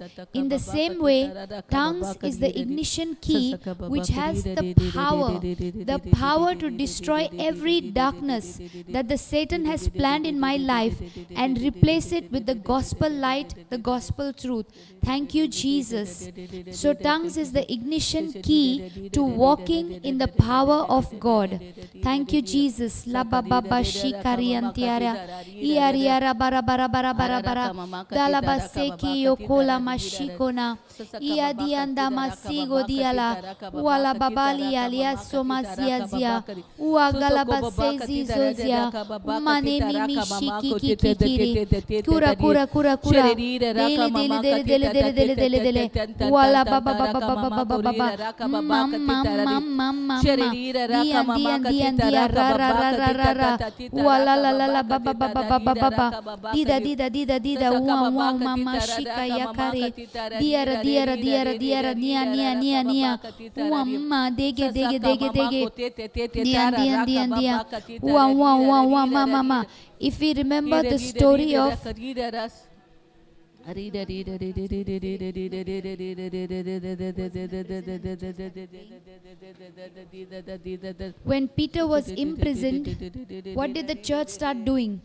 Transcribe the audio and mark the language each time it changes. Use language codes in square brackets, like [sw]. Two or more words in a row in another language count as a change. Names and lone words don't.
[en] In the same way, tongues is the ignition key which has the power to destroy every darkness that the Satan has planned in my life and replace it with the gospel light, the gospel truth. Thank you, Jesus. So tongues is the ignition key to walking in the power of God. Thank you, Jesus. La ba ba ba shikari antiara iariara bara bara bara bara bara dala baseki yokola mashikona ia dianda masigo diala wala babali alia somasiazia uagala basezi zozia umane mimi shiki kikiri kura kura kura kura dele dele dele dele dele dele dele wala baba baba baba baba baba mama mama mama dia dia dia dia ra ra ra ra ra ra wala la la la baba baba baba baba dida dida dida dida wa wa mama shika yakare diara diara diara diara nia nia nia nia wa mama dege dege dege dege dia dia dia dia wa wa wa wa mama. If we remember the story of when Peter was imprisoned, what did the church start doing?